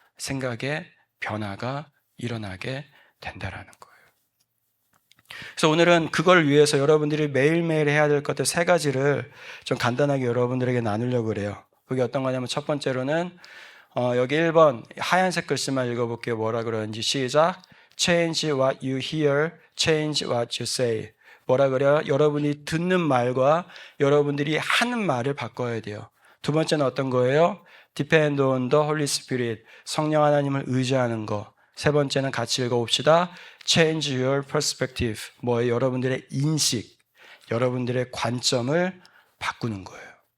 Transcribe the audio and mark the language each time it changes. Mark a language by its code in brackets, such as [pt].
[ko] 생각의 변화가 일어나게 된다라는 거예요. 그래서 오늘은 그걸 위해서 여러분들이 매일매일 해야 될 것들 3가지를 좀 간단하게 여러분들에게 나누려고 그래요. 그게 어떤 거냐면 첫 번째로는 여기 1번 하얀색 글씨만 읽어볼게요. 뭐라 그러는지 시작. [en] Change what you hear, change what you say. [ko] 뭐라 그래요? 여러분이 듣는 말과 여러분들이 하는 말을 바꿔야 돼요. 두 번째는 어떤 거예요? [en] Depend on the Holy Spirit. [ko] 성령 하나님을 의지하는 거. 세 번째는 같이 읽어봅시다. [en] Change your perspective. [ko] 뭐예요? 여러분들의 인식, 여러분들의 관점을 바꾸는 거예요.